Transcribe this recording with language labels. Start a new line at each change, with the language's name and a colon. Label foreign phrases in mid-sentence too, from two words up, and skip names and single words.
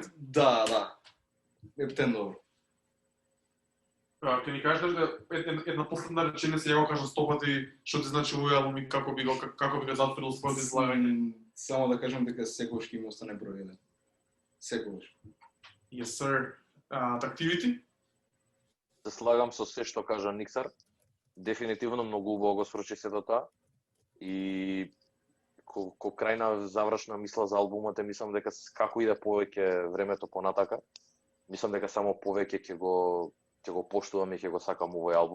Macedonian: Да. Ептен добро. Ќе ни кажеш една последна реченица, ја го кажа 100 пати што ти значи овој албум и како би го затворил своето излагање. Само да кажам дека секогаш ќе ми остане број 1. Секогаш.
English: Yes sir. Activity?
Macedonian: Се слагам со се што кажа Никсар. Дефинитивно многу убаво го срочи сето тоа. И ко крајна завршна мисла за албумот, мислам дека како иде повеќе времето понатака, мислам дека само повеќе ќе го поштувам и ќе го сакам овој албум.